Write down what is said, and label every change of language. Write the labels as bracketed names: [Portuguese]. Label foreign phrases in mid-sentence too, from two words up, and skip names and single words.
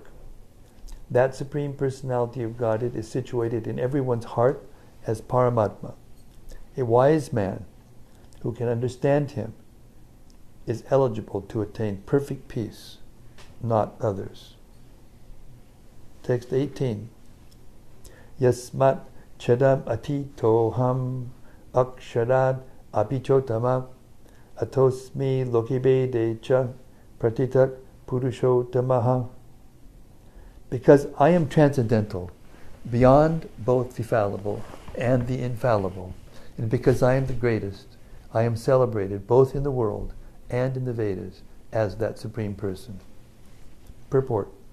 [English] That Supreme Personality of Godhead is situated in everyone's heart as Paramatma. A wise man who can understand him is eligible to attain perfect peace, not others. Text 18. [Sanskrit] यस्मात् क्षरम् अतीतोऽहम् अक्षराद् अपि चोत्तमः अतोऽस्मि लोके वेदे च प्रथितः पुरुषोत्तमः. [English] Because I am transcendental, beyond both the fallible and the infallible, and because I am the greatest, I am celebrated both in the world and in the Vedas as that Supreme Person. Purport.